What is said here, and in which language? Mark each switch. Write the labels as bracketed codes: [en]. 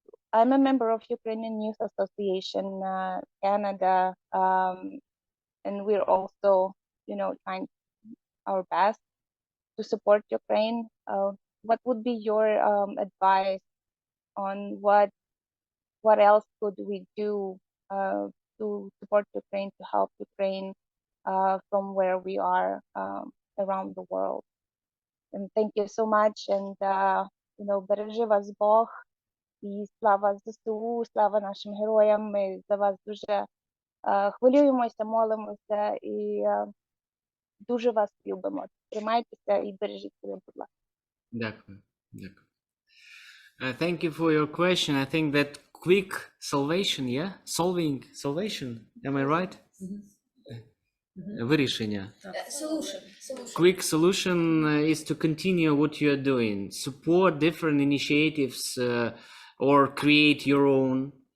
[en] I'm a member of Ukrainian Youth Association Canada, and we're also, trying our best to support Ukraine. What would be your advice on what what else could we do to support Ukraine, to help Ukraine from where we are around the world. And thank you so much. [uk] And бережи вас Бог. І слава ЗСУ, слава нашим героям. Ми за вас дуже хвилюємося, молимося і дуже вас любимо. Тримайтеся і бережіть себе, будь ласка. Дякую. Дякую. [en] Thank you for your question. I think that quick salvation, yeah? Salvation, am I right? [uk] Вирішення. [en] Solution. Quick solution is to continue what you are doing. Support different initiatives or create your own.